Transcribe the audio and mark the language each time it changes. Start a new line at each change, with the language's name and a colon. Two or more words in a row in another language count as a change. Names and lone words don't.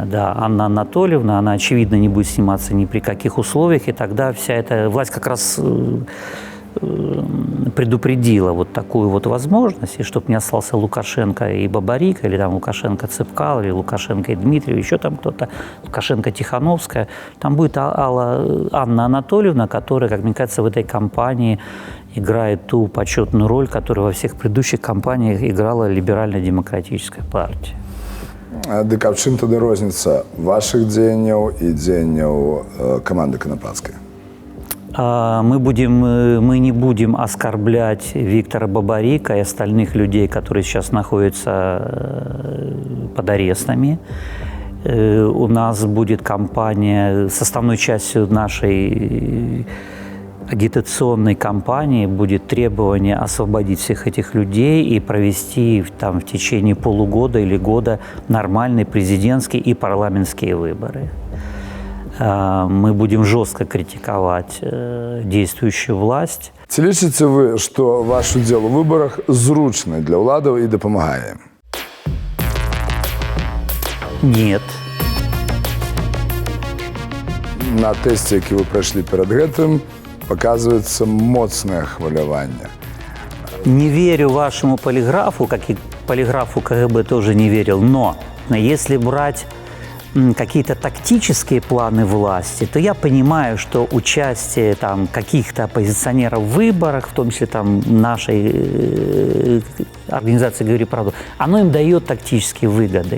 Russian: Да, Анна Анатольевна, она, очевидно, не будет сниматься ни при каких условиях, и тогда вся эта власть как раз предупредила вот такую вот возможность, и чтобы не остался Лукашенко и Бабарика, или там Лукашенко Цыпкал, или Лукашенко и Дмитриев, еще там кто-то, Лукашенко Тихановская, там будет Анна Анатольевна, которая, как мне кажется, в этой кампании играет ту почетную роль, которую во всех предыдущих кампаниях играла либерально-демократическая партия.
Belarusian: Дык а в чым тады розніца вашых дзеянняў і дзеянняў каманды Канапацкай?
Russian: Мы не будем оскорблять Виктора Бабарика и остальных людей, которые сейчас находятся под арестами. У нас будет кампания, составной частью нашей агитационной кампании будет требование освободить всех этих людей и провести там в течение полугода или года нормальные президентские и парламентские выборы. Мы будем жестко критиковать действующую власть.
Belarusian: Ці лічыце вы, што ваш удзел у выбарах зручны для ўладаў і дапамагае ім?
Russian: Нет.
Belarusian: На тэсце, які вы прайшлі перад гэтым, паказваецца моцнае хваляванне.
Russian: Не верю вашему полиграфу, как и полиграфу КГБ тоже не верил, но если брать какие-то тактические планы власти, то я понимаю, что участие там каких-то оппозиционеров в выборах, в том числе там нашей организации «Говори правду», оно им дает тактические выгоды.